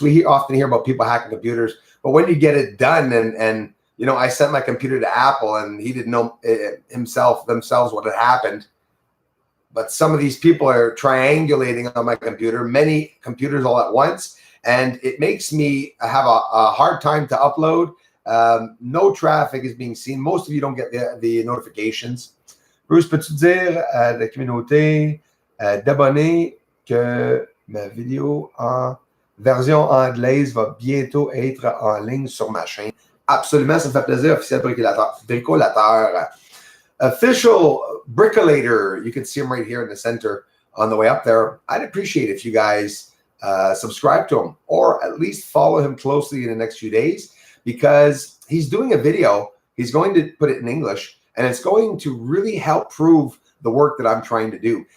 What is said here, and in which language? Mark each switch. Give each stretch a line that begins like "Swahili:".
English: We often hear about people hacking computers, but when you get it done and you know, I sent my computer to Apple and he didn't know themselves what had happened. But some of these people are triangulating on my computer, many computers all at once. And it makes me have a hard time to upload. No traffic is being seen. Most of you don't get the notifications.
French: Bruce, peux-tu dire à la communauté d'abonnés que ma vidéo en version anglaise va bientôt être en ligne sur ma chaîne? Absolument, ça me fait plaisir, officiel bricolateur.
English: Official bricolator, you can see him right here in the center on the way up there. I'd appreciate if you guys subscribe to him or at least follow him closely in the next few days because he's doing a video. He's going to put it in English and it's going to really help prove the work that I'm trying to do.